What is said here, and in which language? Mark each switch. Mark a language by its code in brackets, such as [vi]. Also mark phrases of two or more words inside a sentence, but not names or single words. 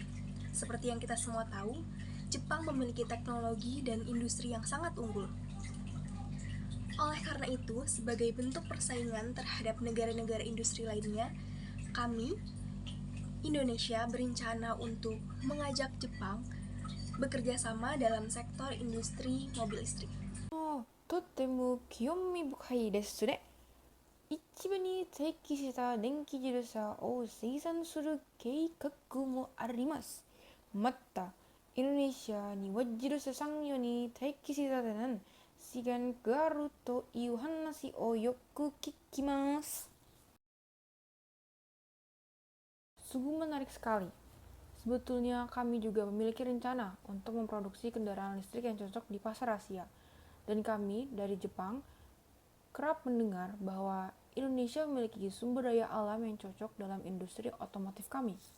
[id] Seperti yang kita semua tahu, Jepang memiliki teknologi dan industri yang sangat unggul. Oleh karena itu, sebagai bentuk persaingan terhadap negara-negara industri lainnya, kami, Indonesia, berencana untuk mengajak Jepang bekerja sama dalam sektor industri mobil listrik. [ja] とっても興味深いですね。一部に適した電気自動車を生産する計画もあります。また、インドネシアには自動車産業に適した資源があるという話をよく聞きます。 [id] Sungguh menarik sekali. Sebetulnya kami juga memiliki rencana untuk memproduksi kendaraan listrik yang cocok di pasar Asia. Dan kami dari Jepang kerap mendengar bahwa Indonesia memiliki sumber daya alam yang cocok dalam industri otomotif kami.